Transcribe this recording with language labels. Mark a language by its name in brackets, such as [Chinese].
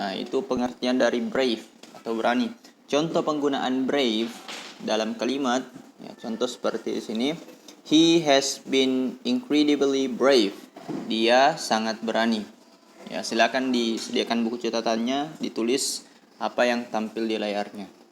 [Indonesian] Itu pengertian dari brave atau berani. Contoh penggunaan brave dalam kalimat, contoh seperti di sini. [English] He has been incredibly brave. [Indonesian] Dia sangat berani. Silakan disediakan buku catatannya, ditulis apa yang tampil di layarnya.